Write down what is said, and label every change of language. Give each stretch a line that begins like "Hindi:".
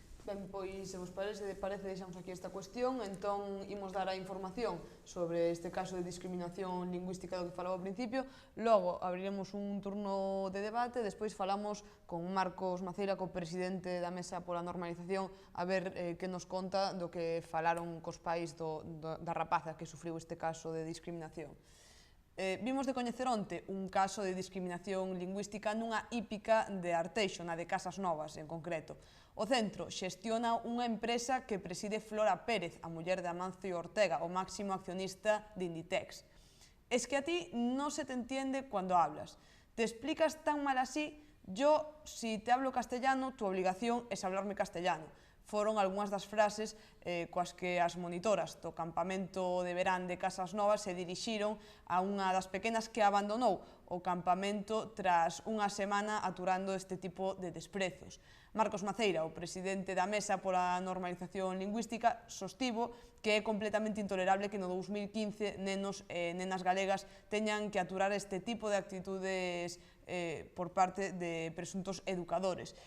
Galician: Ben, pois, se vos parece, deixamos aquí esta cuestión, entón imos dar a información sobre este caso de discriminación lingüística do que falaba ao principio, logo abriremos un turno de debate, despois falamos con Marcos Maceira, co presidente da Mesa pola Normalización, a ver que nos conta do que falaron cos pais da rapaza que sufriu este caso de discriminación. Vimos de coñecer onte un caso de discriminación lingüística nunha hípica de Arteixo, na de Casas Novas en concreto. O centro xestiona unha empresa que preside Flora Pérez, a muller de Amancio Ortega, o máximo accionista de Inditex.
Spanish: Es que a ti no se te entiende cuando hablas. Te explicas tan mal así, yo, si te hablo castellano, tu obligación es hablarme castellano.
Galician: Foron algunhas das frases coas que as monitoras do campamento de verán de Casas Novas se dirixiron a unha das pequenas que abandonou o campamento tras unha semana aturando este tipo de desprezos. Marcos Maceira, o presidente da Mesa pola Normalización Lingüística, sostivo que é completamente intolerable que no 2015 nenos e nenas galegas teñan que aturar este tipo de actitudes por parte de presuntos educadores.